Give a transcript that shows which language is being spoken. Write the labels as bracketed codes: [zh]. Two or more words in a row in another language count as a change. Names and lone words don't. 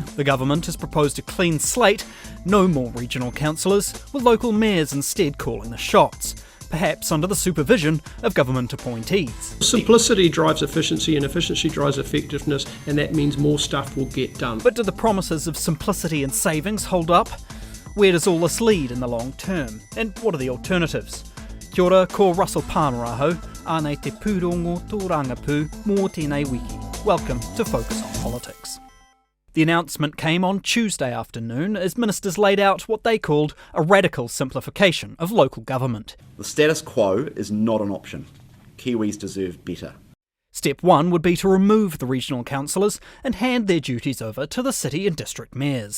[en] The government has proposed a clean slate, no more regional councillors, with local mayors instead calling the shots, perhaps under the supervision of government appointees. Simplicity drives efficiency and efficiency drives effectiveness, and that means more stuff will get done. But do the promises of simplicity and savings hold up? Where does all this lead in the long term? And what are the alternatives? [mi] Kia ora, ko Russell Palmer aho, ānei te pūrongo tō rangapū mō tēnei wiki. [en] Welcome to Focus on Politics. The announcement came on Tuesday afternoon as ministers laid out what they called a radical simplification of local government. The status quo is not an option. Kiwis deserve better. Step 1 would be to remove the regional councillors and hand their duties over to the city and district mayors.